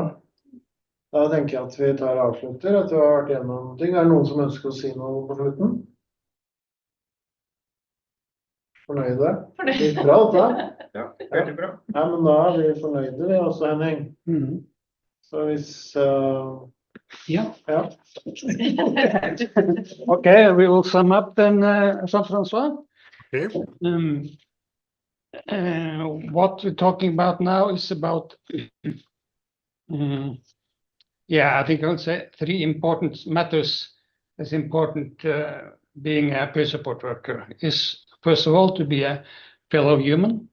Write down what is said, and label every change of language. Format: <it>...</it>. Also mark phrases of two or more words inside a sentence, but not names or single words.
<no>Da tenker jeg at vi tar avslutter, at vi har vært gjennom ting. Er det noen som ønsker å si noe på slutten? Fornøyde? Det gikk bra, dette? Ja, veldig bra. Ja, men da er vi fornøyde, vi også, Henning. Så hvis... Yeah. Ja.</no> <en>Okay, we will sum up then, Jean-François. Okay. What we're talking about now is about, I think I would say 3 important matters that's important being a peer support worker is, first of all, to be a fellow human.</en>